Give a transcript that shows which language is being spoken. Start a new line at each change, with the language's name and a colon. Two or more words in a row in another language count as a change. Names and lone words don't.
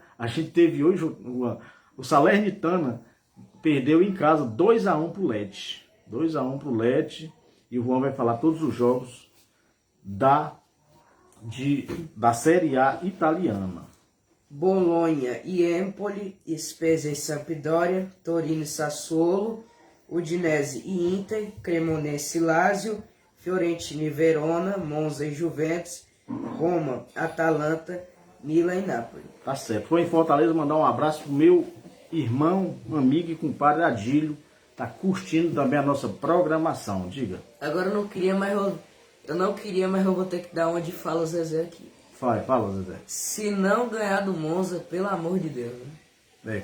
Portuguese: A gente teve hoje o Salernitana perdeu em casa 2 a 1 pro Lecce. 2 a 1 pro Lecce. E o Juan vai falar todos os jogos da Série A italiana. Bolonha e Empoli, Spezia e Sampdoria, Torino e Sassuolo, Udinese e Inter, Cremonese e Lazio, Fiorentina e Verona, Monza e Juventus, Roma, Atalanta, Milan e Napoli. Tá certo. Foi em Fortaleza, mandar um abraço pro meu irmão, amigo e compadre Adílio. Tá curtindo também a nossa programação. Diga. Agora eu não queria, mas eu vou ter que dar uma de fala Zezé aqui. Fala, Zezé. Se não ganhar do Monza, pelo amor de Deus, né?